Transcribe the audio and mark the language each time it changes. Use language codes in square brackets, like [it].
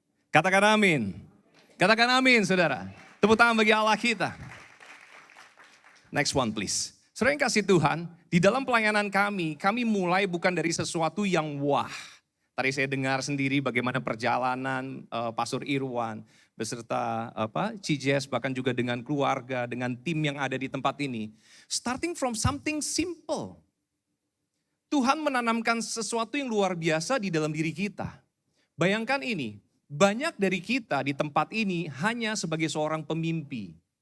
[id] Katakan amin. Katakan amin, saudara. Tepuk tangan bagi Allah kita. [en] Next one please. [id] Saudara yang kasih Tuhan, di dalam pelayanan kami mulai bukan dari sesuatu yang wah. Tadi saya dengar sendiri bagaimana perjalanan Pastor Irwan beserta CJS, bahkan juga dengan keluarga, dengan tim yang ada di tempat ini. [en] Starting from something simple. [id] Tuhan menanamkan sesuatu yang luar biasa di dalam diri kita. Bayangkan ini, banyak dari kita di tempat ini hanya sebagai seorang pemimpi.